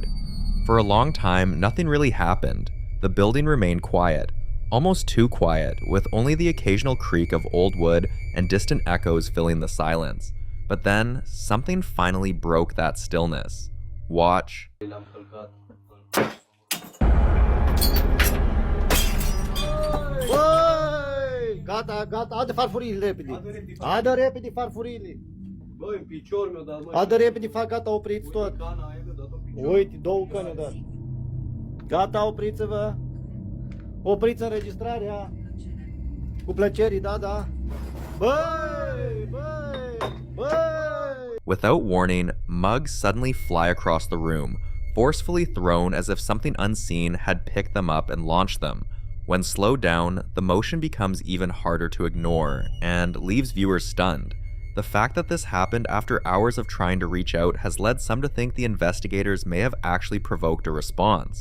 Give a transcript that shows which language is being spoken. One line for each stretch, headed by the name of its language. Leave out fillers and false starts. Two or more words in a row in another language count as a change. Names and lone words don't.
English: For a long time, nothing really happened. The building remained quiet, almost too quiet, with only the occasional creak of old wood and distant echoes filling the silence. But then, something finally broke that stillness. Watch.
Romanian: Hadi farfurile repede. Hadi repede farfurile. Băi, în picior mi-o dat, mă. Hadi repede, fac, gata, opriți tot. Uite, 2 căni, da. Gata, opriți-vă. Opriți înregistrarea. Cu plăcere, da. Băi, băi, băi.
English: Without warning, mugs suddenly fly across the room, forcefully thrown as if something unseen had picked them up and launched them. When slowed down, the motion becomes even harder to ignore and leaves viewers stunned. The fact that this happened after hours of trying to reach out has led some to think the investigators may have actually provoked a response.